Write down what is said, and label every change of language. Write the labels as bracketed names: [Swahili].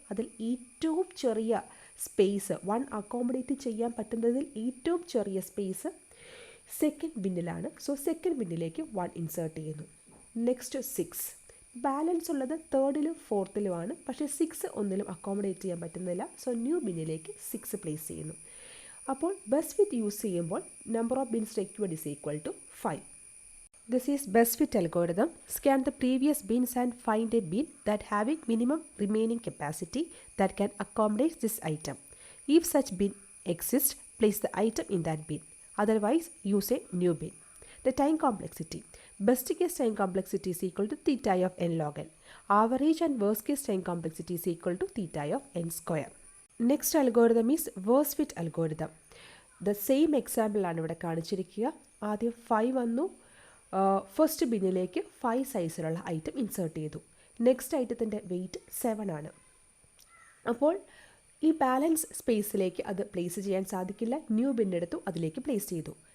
[Malayalam] അതിൽ ഏറ്റവും ചെറിയ സ്പേസ് 1 അക്കോമഡേറ്റ് ചെയ്യാൻ പറ്റുന്നതിൽ ഏറ്റവും ചെറിയ space second ബിന്നിലാണ്, so second ബിന്നിലേക്ക് 1 insert ചെയ്യുന്നു. നെക്സ്റ്റ് 6, ബാലൻസ് ഉള്ളത് തേർഡിലും ഫോർത്തിലുമാണ്, പക്ഷേ 6 ഒന്നിലും അക്കോമഡേറ്റ് ചെയ്യാൻ പറ്റുന്നില്ല, സോ ന്യൂ ബിന്നിലേക്ക് 6 പ്ലേസ് ചെയ്യുന്നു. അപ്പോൾ ബെസ്റ്റ് ഫിറ്റ് യൂസ് ചെയ്യുമ്പോൾ [English] Number of bins required is equal to 5. This is best fit algorithm. Scan the previous bins and find a bin that having minimum remaining capacity that can accommodate this item. If such bin exists, place the item in that bin. Otherwise, use a new bin. The time complexity. Best case time complexity is equal to theta of n log n. Average and worst case time complexity is equal to theta of n square. Next algorithm is worst fit algorithm. The same example [Malayalam] ആണ് ഇവിടെ കാണിച്ചിരിക്കുക. ആദ്യം 5 വന്നു, first ബിന്നിലേക്ക് 5 സൈസിലുള്ള item insert ചെയ്തു. Next ഐറ്റത്തിൻ്റെ wait 7 ആണ്. അപ്പോൾ ഈ balance സ്പേസിലേക്ക് അത് പ്ലേസ് ചെയ്യാൻ സാധിക്കില്ല, ന്യൂ ബിന്നെടുത്തു അതിലേക്ക് പ്ലേസ് ചെയ്തു.